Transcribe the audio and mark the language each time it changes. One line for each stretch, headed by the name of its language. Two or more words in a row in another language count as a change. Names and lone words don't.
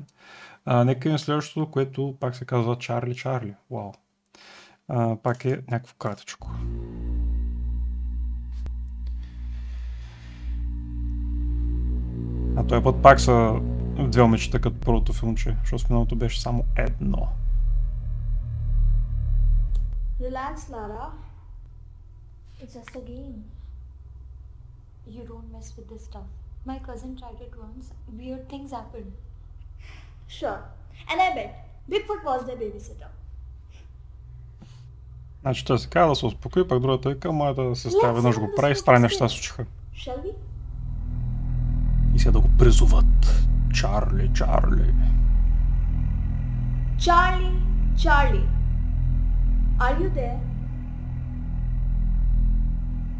Bulgarian: Нека им следващото, което пак се казва Чарли. Вау. Пак е някакво кратичко. А този път пак са две момичета като първото филмче, защото в миналото беше само едно.
English: Relax, Lara. It's just a game. You don't mess with this stuff. My cousin tried it once. Weird things happen. Sure. And I bet Bigfoot was their babysitter.
Bulgarian: Значи той се казва да се успокои, пак другата вика, моята сестра веднъж го прави, стари неща се случиха.
English: Shall we?
Bulgarian: И сега да го призоват. Чарли.
English: Charlie, are you there?